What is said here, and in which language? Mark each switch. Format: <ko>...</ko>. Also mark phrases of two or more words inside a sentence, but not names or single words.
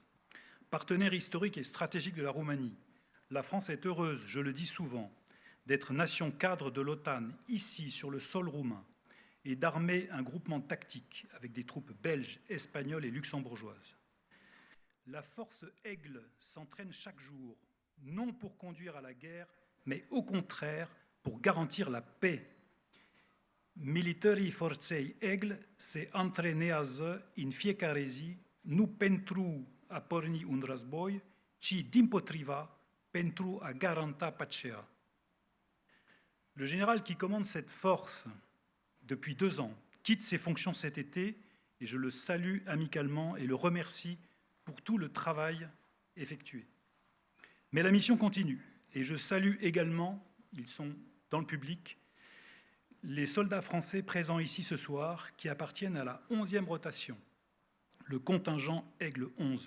<fr>Partenaire historique et stratégique de la Roumanie, la France est heureuse, je le dis souvent, d'être nation cadre de l'OTAN ici sur le sol roumain et d'armer un groupement tactique avec des troupes belges, espagnoles et luxembourgeoises. La force Aigle s'entraîne chaque jour, non pour conduire à la guerre, mais au contraire pour garantir la paix.</fr> <ro>Militarii forței Aigle se antrenează în fiecare zi, nu pentru a porni un război, ci dimpotriva pentru a garanta pacea.</ro> <fr>Le général qui commande cette force depuis 2 ans quitte ses fonctions cet été et je le salue amicalement et le remercie pour tout le travail effectué. Mais la mission continue et je salue également, ils sont dans le public, les soldats français présents ici ce soir qui appartiennent à la 11e rotation, le contingent Aigle 11.</fr>